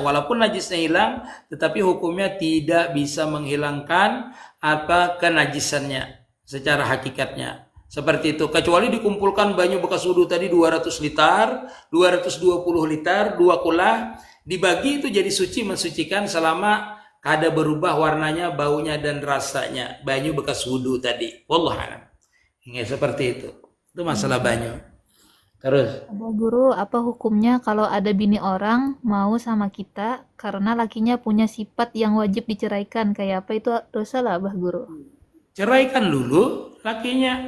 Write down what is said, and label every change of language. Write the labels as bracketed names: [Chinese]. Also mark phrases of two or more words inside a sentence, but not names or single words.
[Indonesian] Walaupun najisnya hilang, tetapi hukumnya tidak bisa menghilangkan apa kenajisannya secara hakikatnya. [Banjar] Seperti itu, kecuali dikumpulkan banyu bekas wudhu tadi 200 liter, 220 liter, 2 kula, dibagi itu jadi suci mensucikan selama kada berubah warnanya, baunya dan rasanya. Banyu bekas wudhu tadi. [Arabic] Wallahu a'lam. [Indonesian] Seperti itu. [Banjar] Itu masalah banyu. Terus, [Indonesian] Abah Guru, apa hukumnya kalau ada bini orang mau sama kita karena lakinya punya sifat yang wajib diceraikan? [Banjar] Kayak apa itu dosa lah Abah Guru? [Indonesian] ceraikan dulu lakinya.